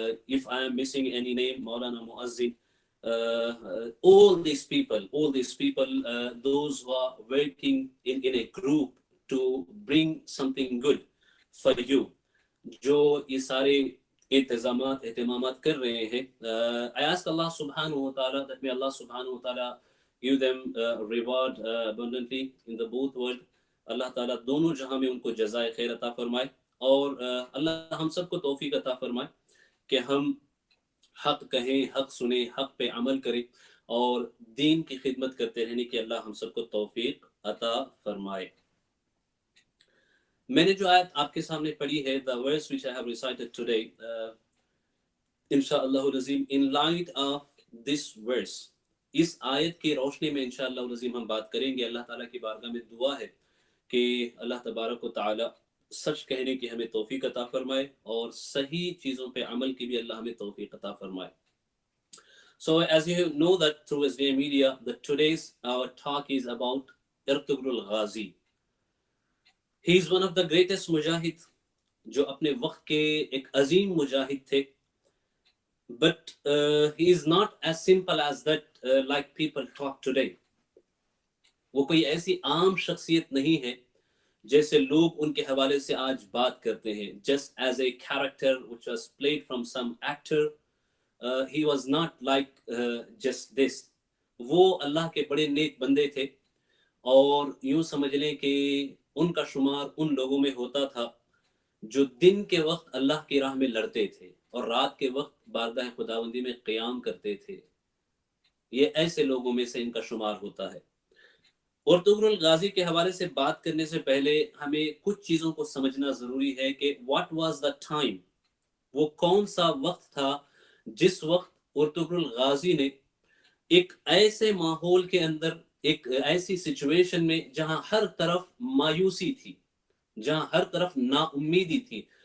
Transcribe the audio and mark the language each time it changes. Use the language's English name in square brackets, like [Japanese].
[English] If I am missing any name, Maulana Muazzin, all these people, those who are working in a group to bring something good for you, [Urdu] جو یہ سارے اہتمامات کر رہے ہیں. [English] I ask Allah subhanahu wa ta'ala that may Allah subhanahu wa ta'ala give them reward abundantly in the both world. [Urdu] اللہ تعالیٰ دونوں جہاں میں ان کو جزائے خیر عطا فرمائے، اور اللہ ہم سب کو توفیق عطا فرمائے کہ ہم حق کہیں، حق سنیں، حق پہ عمل کریں اور دین کی خدمت کرتے رہنے کی اللہ ہم سب کو توفیق عطا فرمائے. میں نے جو آیت آپ کے سامنے پڑھی ہے, [English] the verse which I have recited today, [Urdu] انشاءاللہ العظیم, in light of this verse, اس آیت کی روشنی میں انشاءاللہ العظیم ہم بات کریں گے. اللہ تعالیٰ کی بارگاہ میں دعا ہے کہ اللہ تبارک و تعالیٰ سچ کہنے کی ہمیں توفیق عطا فرمائے اور صحیح چیزوں پہ عمل کی بھی اللہ ہمیں توفیق عطا فرمائے. [English] So as you know that through SDI Media, that today's our talk is about Ertugrul Ghazi. He is one of the greatest mujahid, [Urdu] جو اپنے وقت کے ایک عظیم مجاہد تھے. [English] But he is not as simple as that like people talk today. [Urdu] وہ کوئی ایسی عام شخصیت نہیں ہے جیسے لوگ ان کے حوالے سے آج بات کرتے ہیں. [English] Just as a character which was played from some actor, he was not like just this. [Urdu] وہ اللہ کے بڑے نیک بندے تھے، اور یوں سمجھ لیں کہ ان کا شمار ان لوگوں میں ہوتا تھا جو دن کے وقت اللہ کی راہ میں لڑتے تھے اور رات کے وقت بارگاہ خداوندی میں قیام کرتے تھے. یہ ایسے لوگوں میں سے ان کا شمار ہوتا ہے. ارطغرل الغازی کے حوالے سے بات کرنے سے پہلے ہمیں کچھ چیزوں کو سمجھنا ضروری ہے کہ [English] what was the time, [Urdu] وہ کون سا وقت تھا جس وقت ارطغرل الغازی نے ایک ایسے ماحول کے اندر، ایک ایسی سچویشن میں جہاں ہر طرف مایوسی تھی، جہاں ہر طرف نا امیدی تھی.